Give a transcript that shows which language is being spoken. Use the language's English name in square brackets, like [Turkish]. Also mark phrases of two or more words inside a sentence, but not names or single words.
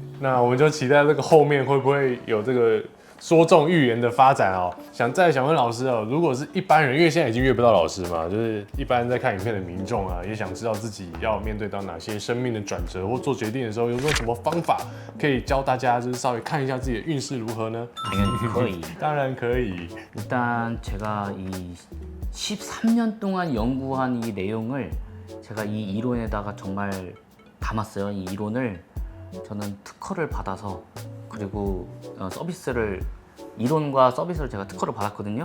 [Chinese] 那我们就期待这个后面会不会有这个说中预言的发展哦。想问老师哦，如果是一般人，因为现在已经约不到老师嘛，就是一般在看影片的民众啊，也想知道自己要面对到哪些生命的转折或做決定的时候，有没有什么方法可以教大家，就是稍微看一下自己的运势如何呢？ [Korean] 당연히 거의. [Chinese] 当然可以。 [Korean] 일단 제가 이 13년 동안 연구한 이 내용을 제가 이 이론에다가 정말 담았어요. 이 이론을 저는 특허를 받아서 그리고 이론과 서비스를 제가 특허를 받았거든요.